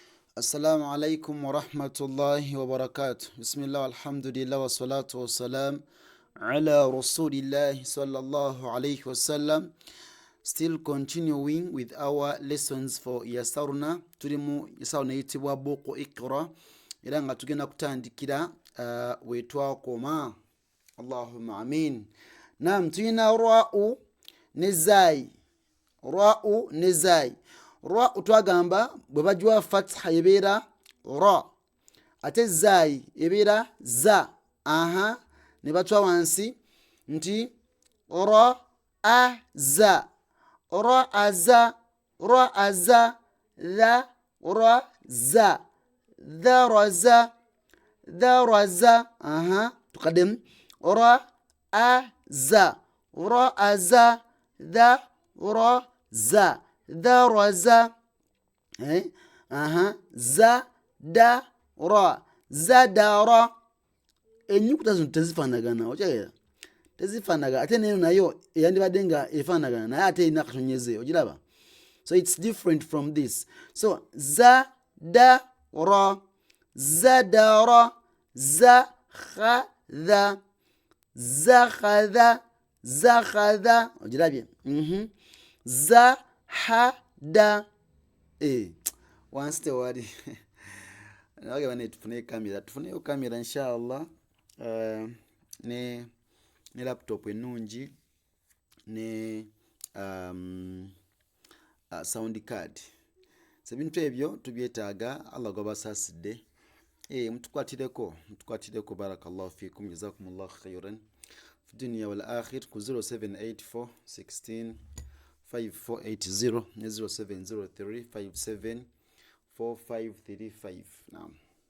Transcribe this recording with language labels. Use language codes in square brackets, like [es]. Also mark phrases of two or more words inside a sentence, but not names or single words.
[ar] السلام عليكم ورحمة الله وبركاته. بسم الله، الحمد لله، والصلاة والسلام على رسول الله صلى الله عليه وسلم. [en] Still continuing with our lessons for Yasaruna. [lg] Tulimu Yasaruna yitibwa Boko Ikra. Era nga tugenda kutandikira wetwakoma. [ar] اللهم آمين. [lg] Naam, tuyina ra'u nezai. Ra'u nezai. Ra twagamba bwe bajwa fatha ebera ra, ate zai ebera za. Ne batwa wansi nti ra aza, ra aza, ra aza, la ra za, dha raza, dha raza. Tukadem ra aza, ra aza, dha ra za, daraza. Za da ra, zadara. Enyukuta zino tezifanagana, okyagera tezifanagana, ate neno nayo eyandibadde nga efanagana naye ate erina akatonyeze, ogiraba? [en] So it's different from this. [lg] So za da ra, zadara, zakhadha, zakhadha, zakhadha, ogirabye? Zahada. Once tewali nawe bane tufune kamera inshallah, ne laptop enungi ne sound card. Sebintu ebyo tubyetaaga. Allah gobasasidde. Mutukwatireko [ar] بارك الله فيكم, جزاكم الله خيرا في الدنيا والآخرة [lg] ku 0784 16 5480 ne 0703 57 4535. Naam.